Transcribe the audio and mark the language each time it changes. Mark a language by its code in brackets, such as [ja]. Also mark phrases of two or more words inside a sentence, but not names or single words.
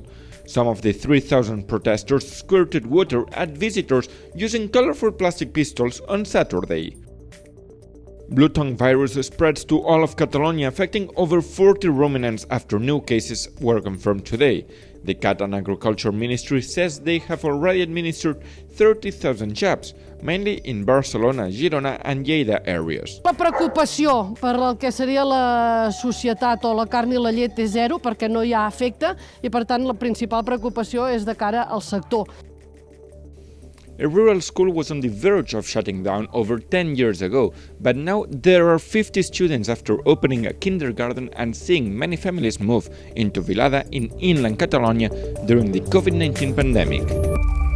[en] Some of the 3,000 protesters squirted water at visitors using colorful plastic pistols on Saturday. Blue tongue virus spreads to all of Catalonia, affecting over 40 ruminants after new cases were confirmed today. The Catalan Agriculture Ministry says they have already administered 30,000 jabs, mainly in Barcelona, Girona and Lleida areas. [ca] La preocupació per el que seria la societat o la carn i la llet és zero perquè no hi ha efecte i per tant la principal preocupació és de cara al sector. [en] A rural school was on the verge of shutting down over 10 years ago, but now there are 50 students after opening a kindergarten and seeing many families move into Vilada in inland Catalonia during the COVID-19 pandemic.